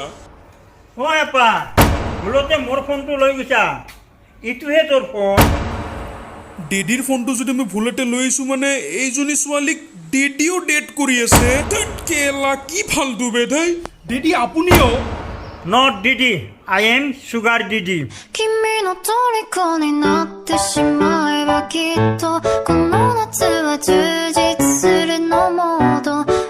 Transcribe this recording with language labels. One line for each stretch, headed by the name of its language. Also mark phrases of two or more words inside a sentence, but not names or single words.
Assamese: ও আপা ভুলতে মোৰ ফোনটো লৈ গৈছা ইটোহে তোৰ ফোন ডেডিৰ ফোনটো যদি মই ভুলতে লৈ আহিছো মানে এইজনী ছোৱালীক ডেডিও ডেট কৰি আছে কেলা কি ফালতু বে দেই ডেডি আপুনিও
English: not daddy I am sugar daddy
Japanese: 君の虜になってしまえばきっとこの夏は充実するのモード